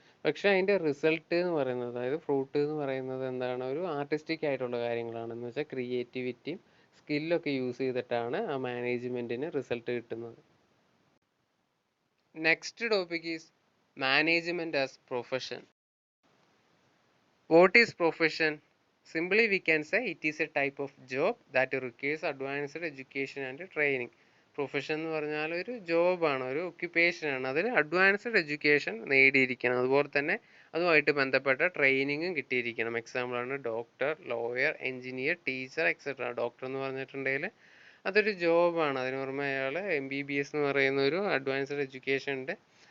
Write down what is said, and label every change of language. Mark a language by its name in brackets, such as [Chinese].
[Malayalam] പക്ഷേ അതിൻ്റെ റിസൾട്ട് എന്ന് പറയുന്നത്, അതായത് ഫ്രൂട്ട് എന്ന് പറയുന്നത് എന്താണ്, ഒരു ആർട്ടിസ്റ്റിക് ആയിട്ടുള്ള കാര്യങ്ങളാണ്. എന്ന് വെച്ചാൽ ക്രിയേറ്റിവിറ്റിയും സ്കില്ലൊക്കെ യൂസ് ചെയ്തിട്ടാണ് ആ മാനേജ്മെൻറ്റിന് റിസൾട്ട് കിട്ടുന്നത്. [English] Next topic is management as profession. What is profession? Simply we can say it is a type of job that requires advanced education and training. [Malayalam] Profession എന്ന് പറഞ്ഞാൽ ഒരു ജോബാണ്, ഒരു ഒക്യുപ്പേഷനാണ്. അതിൽ അഡ്വാൻസ്ഡ് എഡ്യൂക്കേഷൻ നേടിയിരിക്കണം. അതുപോലെ തന്നെ അതുമായിട്ട് ബന്ധപ്പെട്ട ട്രെയിനിങ്ങും കിട്ടിയിരിക്കണം. എക്സാമ്പിളാണ് doctor, lawyer, engineer, teacher etcetera. Doctor എന്ന് പറഞ്ഞിട്ടുണ്ടെങ്കിൽ അതൊരു ജോബാണ്. അതിന് പുറമെ അയാൾ MBBS എന്ന് പറയുന്ന ഒരു അഡ്വാൻസ്ഡ് എഡ്യൂക്കേഷൻ ഉണ്ട്.